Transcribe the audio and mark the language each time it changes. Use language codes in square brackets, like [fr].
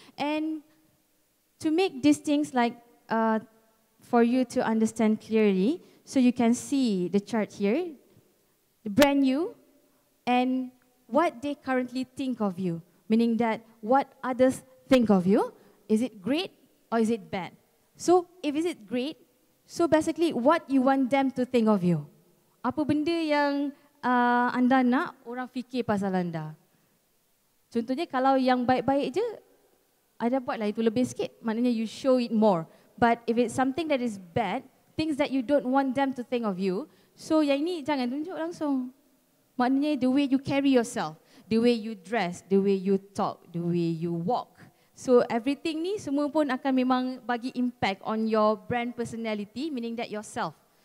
[en] And to make these things like for you to understand clearly, so you can see the chart here, the brand you and what they currently think of you, meaning that what others think of you, is it great or is it bad? So if is it great, so basically what you want them to think of you. [ms] Apa benda yang anda nak orang fikir pasal anda. Contohnya kalau yang baik-baik je, anda buatlah itu lebih sikit, maknanya [en] you show it more. But if it's something that is bad, things that you don't want them to think of you, so [ms] yang ini jangan tunjuk langsung. Maknanya [en] the way you carry yourself, the way you dress, the way you talk, the way you walk. So everything [ms] ni semua pun akan memang bagi [en] impact on your brand personality, meaning that yourself.